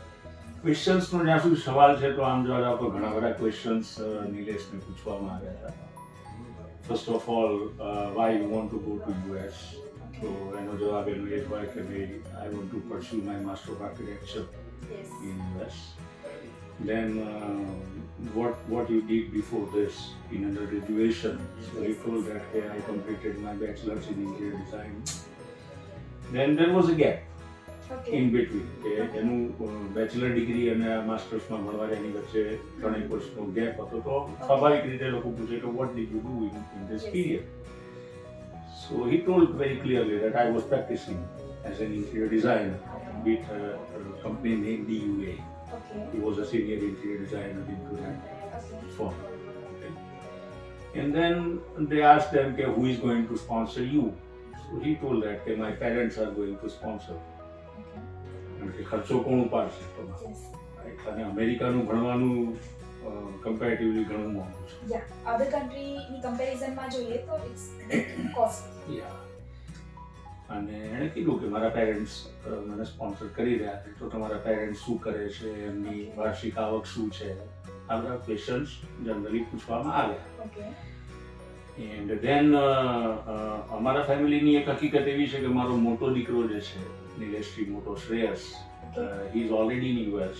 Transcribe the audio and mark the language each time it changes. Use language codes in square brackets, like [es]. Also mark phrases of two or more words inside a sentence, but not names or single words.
[gu] ક્વેશ્ચન્સનો જ્યાં સુધી સવાલ છે તો આમ જોવા જાવ તો ઘણા બધા ક્વેશ્ચન્સ નિલેશને પૂછવામાં આવ્યા હતા. [en] First of all why you want to go to US? [gu] તો એનો જવાબ એનો એ હોય કે ભાઈ [en] I want to pursue my Master of Architecture in US. Then what you did before this in undergraduation? So he told that hey, I completed my bachelor's in interior design. Then there was a gap in between. [gu] એનું બેચલર ડિગ્રી અને માસ્ટર્સમાં ભણવાની વચ્ચે 3 વર્ષનો ગેપ હતો. તો સ્વાભાવિક રીતે લોકો પૂછે કે [en] what did you do in this period? So he told very clearly that I was practicing as an interior designer with a company named DUA. He was a senior interior designer into that firm. And then they asked them, okay, who is going to sponsor you? So he told that, okay, my parents are going to sponsor. Okay. [gu] કારણ કે ખર્ચો કોણ ઉપાડશે તમારો? [en] Yes. Right? [gu] અને અમેરિકાનું ભણવાનું કમ્પેરેટિવલી ઘણું મોંઘું છે. [en] Yeah. Other country ની comparison [gu] માં જોઈએ તો [en] it's costly. Yeah. [gu] અને એણે કીધું કે મારા પેરેન્ટ્સ મને સ્પોન્સર કરી રહ્યા છે, તો તમારા પેરેન્ટ્સ શું કરે છે, એમની વાર્ષિક આવક શું છે, આ બધા ક્વેશ્ચન્સ જનરલી પૂછવામાં આવ્યા. [en] Okay. and then [gu] અમારા ફેમિલીની એક હકીકત એવી છે કે મારો મોટો દીકરો જે છે નિલેશથી મોટો શ્રેયસ, [en] he is already in US,